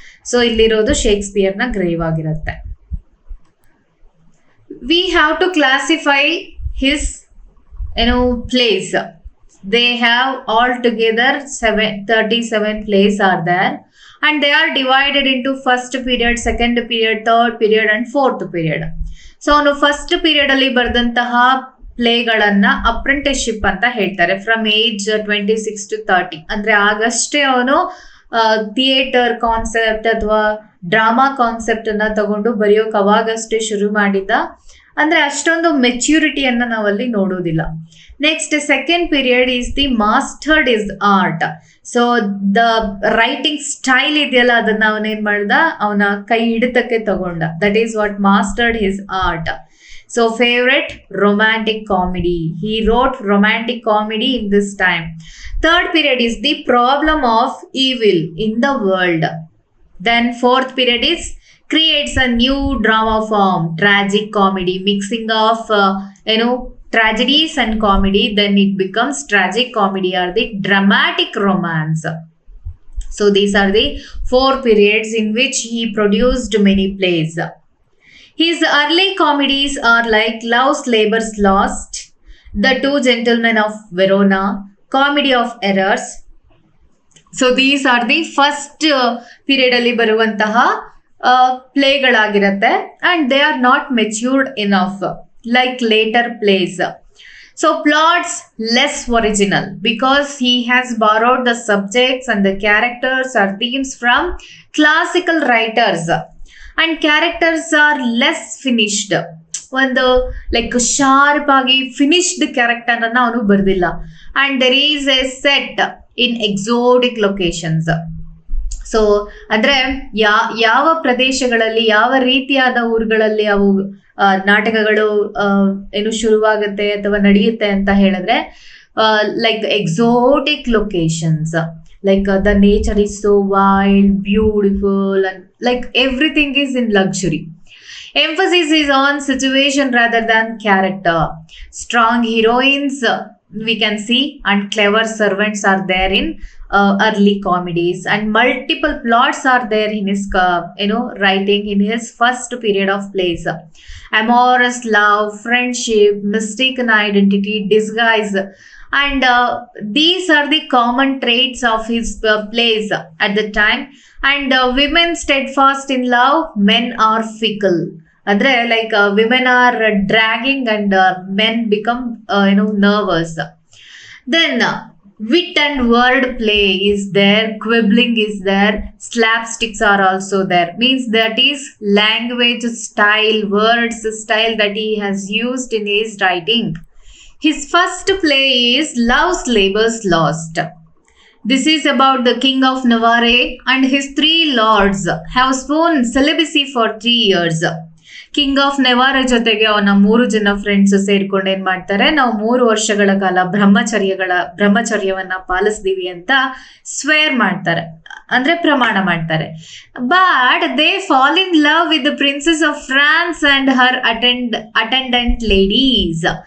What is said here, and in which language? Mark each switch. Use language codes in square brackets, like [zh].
[kn] So ಇಲ್ಲಿರೋದು ಶೇಕ್ಸ್ಪಿಯರ್ನ grave ಆಗಿರುತ್ತೆ. [en] We have to classify his plays. They have altogether 37 plays are there, and they are divided into first period, second period, third period and fourth period. [kn] So ಅವನು first period ಅಲ್ಲಿ ಬರೆದಂತಹ ಪ್ಲೇಗಳನ್ನ apprenticeship ಅಂತ ಹೇಳ್ತಾರೆ. [en] from age 26 to 30, [kn] ಅಂದ್ರೆ ಆಗಷ್ಟೇ ಅವನು theatre concept ಅಥವಾ drama concept ಅನ್ನ ತಗೊಂಡು ಬರೆಯೋಕೆ ಅವಾಗಷ್ಟೇ ಶುರು ಮಾಡಿದ್ದ. ಅಂದ್ರೆ ಅಷ್ಟೊಂದು ಮೆಚ್ಯೂರಿಟಿಯನ್ನ ನಾವಲ್ಲಿ ನೋಡೋದಿಲ್ಲ. [en] Next second period is the mastered his art. [kn] So the writing style ಇದೆಯಲ್ಲ, ಅದನ್ನ ಅವನೇನ್ ಮಾಡ್ದ, ಅವನ ಕೈ ಹಿಡಿತಕ್ಕೆ ತಗೊಂಡ. [en] That is what mastered his art. So favourite romantic comedy, he wrote romantic comedy in this time. Third period is the problem of evil in the world. Then fourth period is creates a new drama form, tragic comedy, mixing of tragedies and comedy. Then it becomes tragic comedy or the dramatic romance. So these are the 4 periods in which he produced many plays. His early comedies are like Love's Labour's Lost, The Two Gentlemen of Verona, Comedy of Errors. So these are the first period [kn] ಅಲ್ಲಿ ಬರುವಂತಹ ಪ್ಲೇಗಳಾಗಿರುತ್ತೆ, [en] And they are not matured enough like later plays. So plots less original because he has borrowed the subjects and the characters or themes from classical writers, and characters are less finished. [kn] ಒಂದು like sharp ಆಗಿ finished character ಅನ್ನ ಅವನು ಬರ್ದಿಲ್ಲ. [en] And there is a set in exotic locations. [kn] So ಅಂದ್ರೆ ಯಾವ ಪ್ರದೇಶಗಳಲ್ಲಿ, ಯಾವ ರೀತಿಯಾದ ಊರುಗಳಲ್ಲಿ ಅವು ನಾಟಕಗಳು ಶುರುವಾಗುತ್ತೆ ಅಥವಾ ನಡೆಯುತ್ತೆ ಅಂತ ಹೇಳಿದ್ರೆ, [en] Like exotic locations, like the nature is so wild, beautiful, and like everything is in luxury. Emphasis is on situation rather than character. Strong heroines we can see, and clever servants are there in early comedies, and multiple plots are there in his writing in his first period of plays. Amorous love, friendship, mistaken identity, disguise, and these are the common traits of his plays at the time. And women steadfast in love, men are fickle. ಅಂದ್ರೆ like women are dragging and men become nervous. Then wit and word play is there, quibbling is there, slapsticks are also there. Means that is language style, words style that he has used in his writing. His first play is Love's Labour's Lost. This is about the king of Navarre and his 3 lords have sworn celibacy for 3 years. [kn] King of ನೆವಾರ ಜೊತೆಗೆ ಅವನ 3 ಜನ friends ಸೇರ್ಕೊಂಡು ಏನ್ ಮಾಡ್ತಾರೆ, ನಾವು 3 ವರ್ಷಗಳ ಕಾಲ ಬ್ರಹ್ಮಚರ್ಯವನ್ನ ಪಾಲಿಸ್ತೀವಿ ಅಂತ ಸ್ವೇರ್ ಮಾಡ್ತಾರೆ, ಅಂದ್ರೆ ಪ್ರಮಾಣ ಮಾಡ್ತಾರೆ. [en] But they fall in love with the princess of France and her attendant ladies.